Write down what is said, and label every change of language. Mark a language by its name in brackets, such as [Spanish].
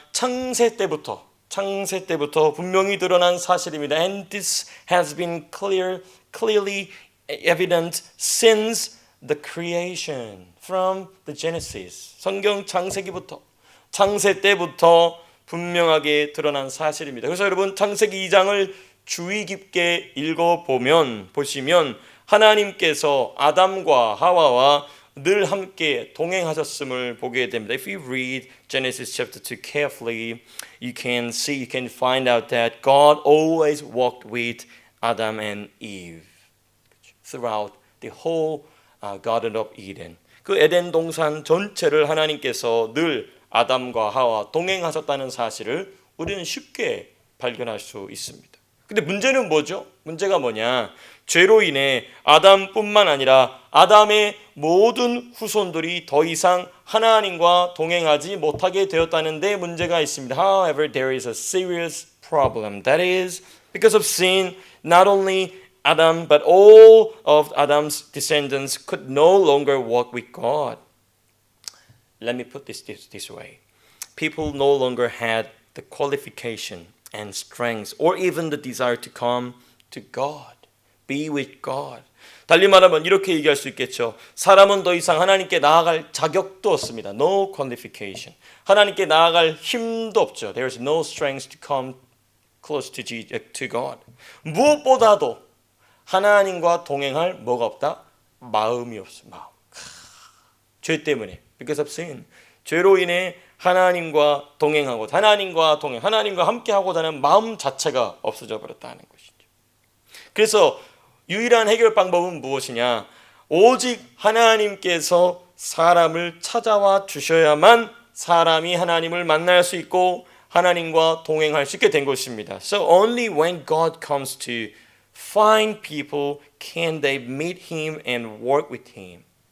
[Korean] 창세 때부터 분명히 드러난 사실입니다. [English] And this has been clearly evident since the creation, from the Genesis. [Korean] 성경 창세기부터, 창세 때부터 분명하게 드러난 사실입니다. 그래서 여러분, 창세기 2장을 주의 깊게 보시면 하나님께서 아담과 하와와 늘 함께 동행하셨음을 보게 됩니다. [English] If you read Genesis chapter 2 carefully, you can find out that God always walked with Adam and Eve throughout the whole Garden of Eden. [Korean] 그 에덴 동산 전체를 하나님께서 늘 아담과 하와 동행하셨다는 사실을 우리는 쉽게 발견할 수 있습니다. 근데 문제는 뭐죠? 문제가 뭐냐? 죄로 인해 아담뿐만 아니라 아담의 모든 후손들이 더 이상 하나님과 동행하지 못하게 되었다는 데 문제가 있습니다. [English] However, there is a serious problem. That is, because of sin, not only Adam, but all of Adam's descendants could no longer walk with God. Let me put this way. People no longer had the qualification and strength or even the desire to come to God, be with God. [Korean] 달리 말하면 이렇게 얘기할 수 있겠죠. 사람은 더 이상 하나님께 나아갈 자격도 없습니다. [English] No qualification. [Korean] 하나님께 나아갈 힘도 없죠. [English] There is no strength to come close to God. [Korean] 무엇보다도 하나님과 동행할 뭐가 없다? 마음이 없어. 마음. 죄 때문에. [English] Because of sin. [Korean] 죄로 인해 하나님과 하나님과 함께 하고자 하는 마음 자체가 없어져 버렸다는 것이죠. 그래서 유일한 해결 방법은 무엇이냐? 오직 하나님께서 사람을 찾아와 주셔야만 사람이 하나님을 만날 수 있고 하나님과 동행할 수 있게 된 것입니다. [English] So only when God comes to find people can they meet him and work with him.